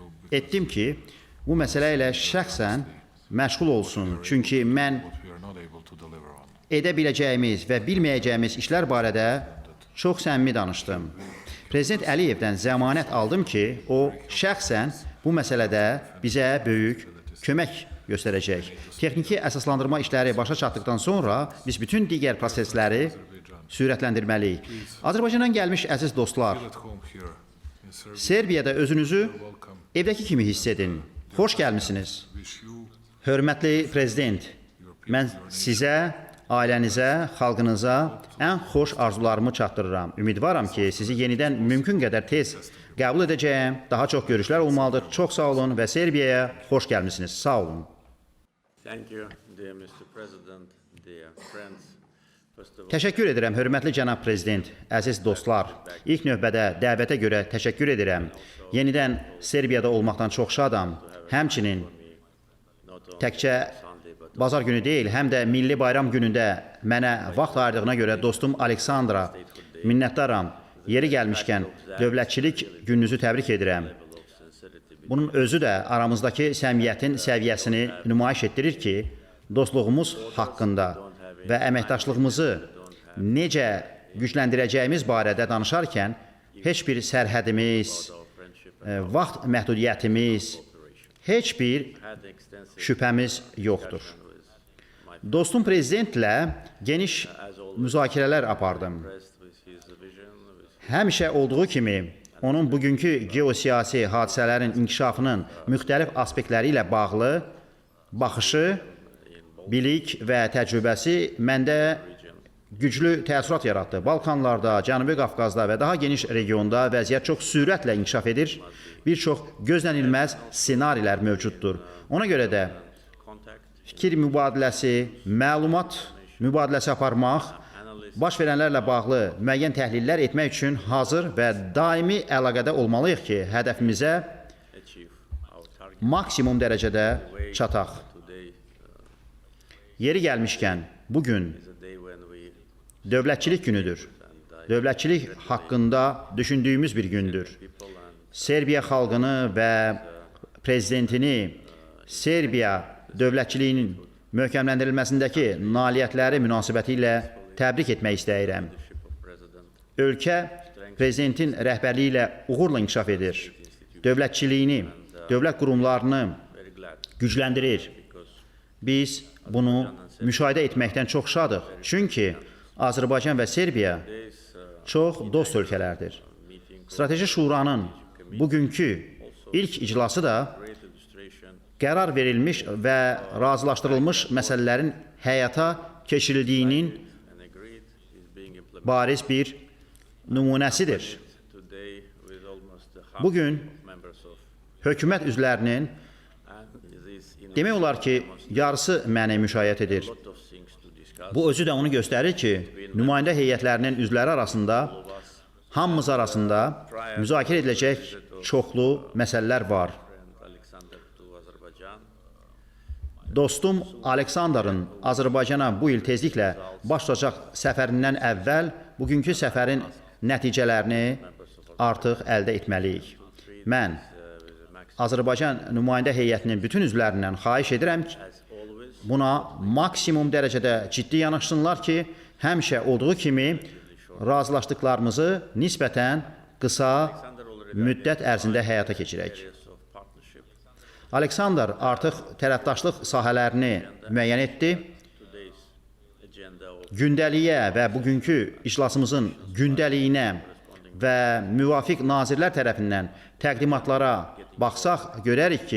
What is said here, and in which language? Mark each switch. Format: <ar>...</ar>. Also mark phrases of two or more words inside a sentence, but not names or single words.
<az>etdim ki, bu məsələ ilə şəxsən məşğul olsun. Çünki mən</az> <en>what we are not able to deliver on.</en> <az>edə biləcəyimiz və bilməyəcəyimiz işlər barədə çox səmimi danışdım. Prezident Əliyevdən zəmanət aldım ki, o şəxsən bu məsələdə bizə böyük kömək göstərəcək. Texniki əsaslandırma işləri başa çatdıqdan sonra biz bütün digər prosesləri sürətləndirməliyik. Azərbaycandan gəlmiş əziz dostlar,</az> <en>At home here in Serbia,</en> <az>Serbiyada özünüzü welcome. evdəki kimi hiss edin. Xoş gəlmisiniz.</az> <en>Wish you</en> <az>Hörmətli prezident, mən sizə, ailənizə, xalqınıza ən xoş arzularımı çatdırıram. Ümidvaram ki, sizi yenidən mümkün qədər tez qəbul edəcəyəm. Daha çox görüşlər olmalıdır. Çox sağ olun və Serbiyaya xoş gəlmisiniz. Sağ olun.</az> <en>Thank you, dear Mr. President, dear friends. First of all,</en> <az>Təşəkkür edirəm, hörmətli cənab prezident, əziz dostlar. İlk növbədə dəvətə görə təşəkkür edirəm. Yenidən Serbiyada olmaqdan çox şadam. Həmçinin</az> <en>not only</en> <az>təkcə</az> <en>Sunday, but</en> <az>bazar günü deyil, həm də milli bayram günündə mənə vaxt ayırdığına görə dostum Aleksandra minnətdaram. Yeri gəlmişkən dövlətçilik gününüzü təbrik edirəm.</az> <en>level of sincerity</en> <az>Bunun özü də aramızdakı səmiyyətin səviyyəsini nümayiş etdirir ki, dostluğumuz haqqında və əməkdaşlığımızı necə gücləndirəcəyimiz barədə danışarkən heç bir sərhədimiz,</az> <en>our friendship</en> <az>vaxt məhdudiyyətimiz, heç bir</az> <en>had extensive</en> <az>şübhəmiz yoxdur.</az> <en>with my</en> <az>Dostum prezidentlə geniş müzakirələr apardım.</az> <en>pressed with his vision, with</en> <az>Həmişə olduğu kimi onun bugünkü geosiyasi hadisələrin inkişafının müxtəlif aspektləri ilə bağlı baxışı, bilik və təcrübəsi məndə güclü təəssürat yaratdı. Balkanlarda, Cənubi Qafqazda və daha geniş regionda vəziyyət çox sürətlə inkişaf edir. Bir çox gözlənilməz ssenarilər mövcuddur. Ona görə də contact, fikir mübadiləsi, məlumat mübadiləsi aparmaq, baş verənlərlə bağlı müəyyən təhlillər etmək üçün hazır və daimi əlaqədə olmalıyıq ki, hədəfimizə</az> <en>achieve our target.</en> <az>maksimum dərəcədə çataq. Today Yeri gəlmişkən, bugün</az> <en>is a day when we</en> <az>dövlətçilik günüdür. Dövlətçilik haqqında düşündüyümüz bir gündür.</az> <en>people and</en> <az>Serbiya xalqını və prezidentini Serbiya dövlətçiliyinin möhkəmləndirilməsindəki nailiyyətləri münasibəti ilə təbrik etmək istəyirəm.</az> <en>leadership of President</en> <az>Ölkə prezidentin rəhbərliyi ilə uğurla inkişaf edir. Dövlətçiliyini, dövlət qurumlarını</az> <en>very glad</en> <az>gücləndirir. because Biz bunu müşahidə etməkdən çox şadıq. Çünki Azərbaycan və Serbiya this çox dost ölkələrdir. meeting Strateji Şuranın bugünkü ilk iclası da</az> <en>great illustration</en> <az>qərar verilmiş və razılaşdırılmış məsələlərin həyata keçirildiyinin</az> <en>and agreed is being implemented</en> <az>bariz bir nümunəsidir.</az> <en>today with almost half</en> <az>Bugün</az> <en>of members of</en> <az>hökumət üzvlərinin</az> <en>and this in</en> <az>demək olar ki, yarısı məni müşayiət edir.</az> <en>a lot of things to discuss.</en> <az>Bu özü də onu göstərir ki, nümayəndə heyətlərinin üzvləri arasında, hamımız arasında müzakirə ediləcək çoxlu məsələlər var.</az> <en>Friend Alexander to Azerbaijan.</en> <az>Dostum Aleksandrın Azərbaycana bu il tezliklə baş tutacaq səfərindən əvvəl bugünkü səfərin nəticələrini artıq əldə etməliyik. Mən Azərbaycan nümayəndə heyətinin bütün üzvlərindən xahiş edirəm ki,</az> <en>As always,</en> <az>buna maksimum dərəcədə ciddi yanaşsınlar ki, həmişə olduğu kimi razılaşdıqlarımızı nisbətən qısa müddət ərzində həyata keçirək.</az> <en>areas of partnership.</en> <az>Aleksandr artıq tərəfdaşlıq sahələrini müəyyən etdi.</az> <en>Today's agenda of</en> <az>Gündəliyə və bugünkü iclasımızın gündəliyinə və müvafiq nazirlər tərəfindən təqdimatlara baxsaq görərik ki,</az>